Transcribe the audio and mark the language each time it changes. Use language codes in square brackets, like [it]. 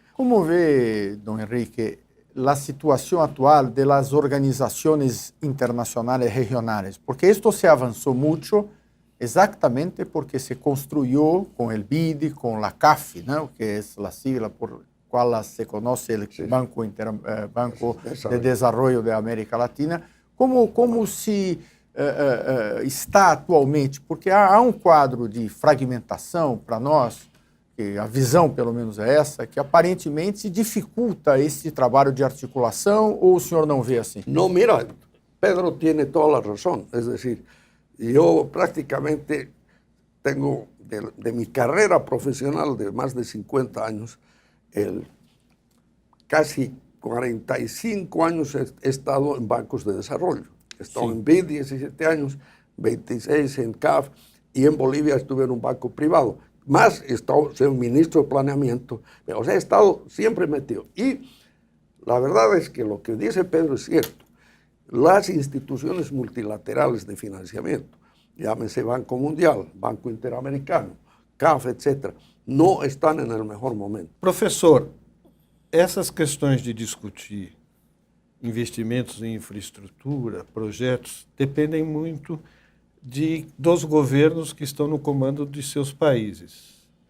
[es] ¿Cómo ve, don Enrique, la situación actual de las organizaciones internacionales regionales? Porque esto se avanzó mucho exactamente porque se construyó con el BID, con la CAF, ¿no? Que es la sigla por cual se conoce el Banco de Desarrollo de América Latina. [pt] Como se está atualmente? Porque há um quadro de fragmentação para nós, que a visão pelo menos é essa, que aparentemente dificulta esse trabalho de articulação, ou o senhor não vê assim? [es] No, mira, Pedro tiene toda la razón. Es decir, yo prácticamente tengo de mi carrera profesional de más de 50 años, casi 45 años he estado en bancos de desarrollo. He estado en BID 17 años, 26 en CAF y en Bolivia estuve en un banco privado. Más he estado siendo ministro de planeamiento, o sea, he estado siempre metido. Y la verdad es que lo que dice Pedro es cierto. Las instituciones multilaterales de financiamiento, llámese Banco Mundial, Banco Interamericano, CAF, etc., no están en el mejor momento. [pt] Professor, essas questões de discutir investimentos em infraestrutura, projetos, dependem muito dos governos que estão no comando de seus países.